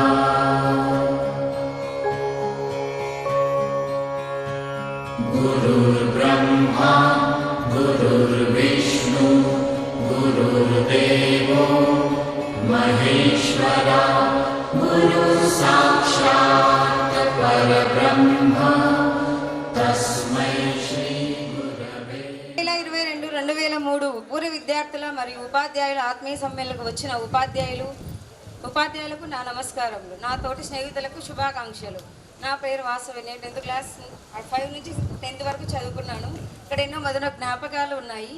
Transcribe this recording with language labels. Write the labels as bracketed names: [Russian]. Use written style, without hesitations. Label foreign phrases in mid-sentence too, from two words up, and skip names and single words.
[Sanskrit] गुरुर्ब्रह्मा गुरुर्विष्णु गुरुर्देवो महेश्वरा गुरुसाक्षात् परब्रह्म तस्मै श्री गुरवे। [Telugu] 2022-2023 పూర్వ విద్యార్థుల మరియు ఉపాధ్యాయుల ఆత్మీయ సమ్మేళనకు వచ్చిన ఉపాధ్యాయులకు నా నమస్కారములు. నా తోటి స్నేహితులకు శుభాకాంక్షలు. నా పేరు వాసవి. నేను 10th క్లాస్ 5 నుంచి 10th వరకు చదువుకున్నాను. ఇక్కడ ఎన్నో మధుర జ్ఞాపకాలు ఉన్నాయి.